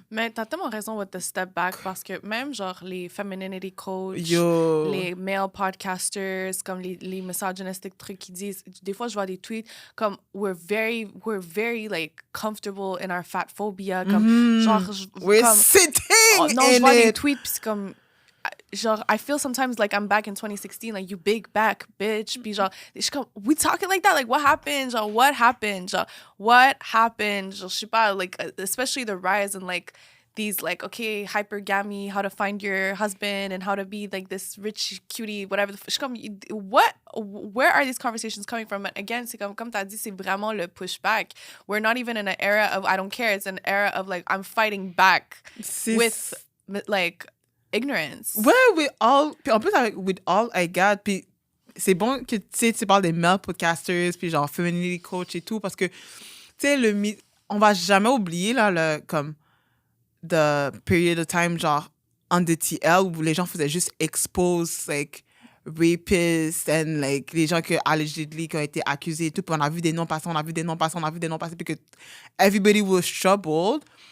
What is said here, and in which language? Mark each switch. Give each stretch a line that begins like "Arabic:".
French: Mais t'as tellement raison
English: with the step back,
French: parce que même, genre, les femininity coach, les male podcasters, comme les misogynistic trucs qui disent, des fois, je vois des tweets comme,
English: we're very, like, comfortable in our fat phobia,
French: comme, genre,
English: we're
French: comme,
English: sitting
French: non, je vois des tweets, puis c'est comme...
English: genre, I feel sometimes like I'm back in 2016, like, you big back bitch.
French: Puis genre, je suis comme,
English: we talking like that? Like, what happened? Genre, what happened? Genre, what happened? Genre,
French: je sais pas,
English: like, especially the rise and like, these like, okay, hypergamy, how to find your husband and how to be like this rich cutie, whatever.
French: Je suis comme,
English: where are these conversations coming from? And again,
French: c'est comme t'as dit, c'est vraiment le pushback.
English: We're not even in an era of I don't care. It's an era of like I'm fighting back with like ignorance.
French: Ouais, with all, puis en plus avec
English: with all I got,
French: puis c'est bon que tu parles des male podcasters, puis genre femininity coach et tout, parce que tu sais on va jamais oublier là comme
English: the period of time
French: genre on the TL où les gens faisaient juste
English: expose like rapists and like
French: les gens allegedly qui ont été accusés et tout, puis on a vu des noms passer, puis que
English: everybody was troubled.